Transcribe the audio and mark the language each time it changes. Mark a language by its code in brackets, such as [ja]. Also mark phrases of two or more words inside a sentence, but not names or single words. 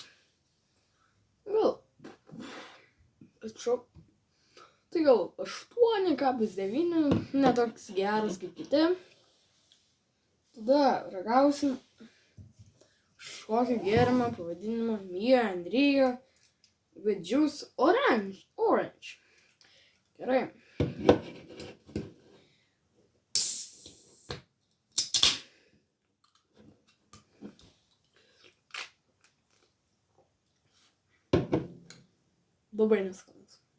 [lt] Gal. Atsiprašau. Tai gal 8,9. Netoks geras kaip kiti. Tada ragausim kažkokį gėrimą pavadinimą Mio and Rio [en] with juice orange. [lt] Gerai. Labai neskanus.